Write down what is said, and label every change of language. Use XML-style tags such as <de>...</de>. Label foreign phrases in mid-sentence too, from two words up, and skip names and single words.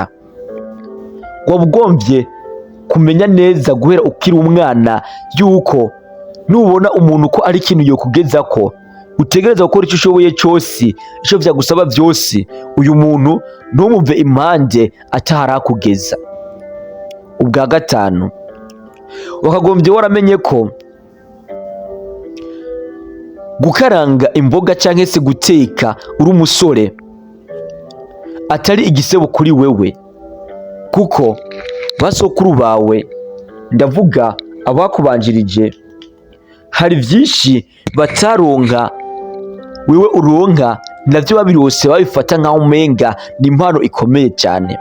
<rn>Wabugombye kumenya neza guhera ukiri umwana yuko nubona umuntu ko ari ikintu yokugeza ko utegereza gukora icyo ushoboye cyose, icyo vyagusaba byose, uyu muntu ntumumve impande ataharakugeza. Ubwa gatanu, wakagombye waramenye ko gukaranga imboga cyangwa se guteka uri umusore atari igisebo kuri wewe, kuko basokuru bawe, ndavuga abakubanjirije, hari byinshi bataronka wewe uronka, navyo babirose babifata nkaho umenga ni impano ikomeye cyane.</rn>